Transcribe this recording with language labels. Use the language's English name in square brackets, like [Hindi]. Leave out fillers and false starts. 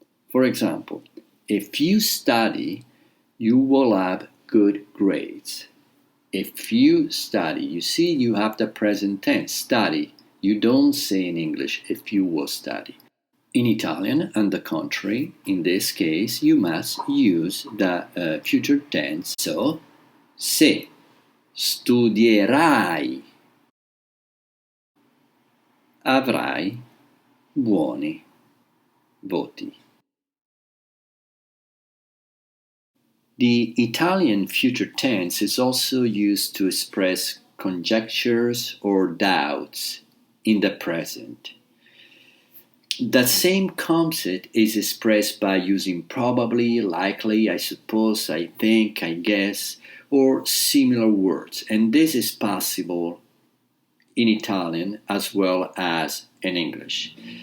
[English] For example, if you study, you will have good grades. If you study, you see you have the present tense, study. You don't say in English if you will study. In Italian, on the contrary, in this case, you must use the future tense. So, [Italian] se studierai, avrai buoni voti. [English] The Italian future tense is also used to express conjectures or doubts in the present. The same concept is expressed by using probably, likely, I suppose, I think, I guess, or similar words, and this is possible in Italian as well as in English.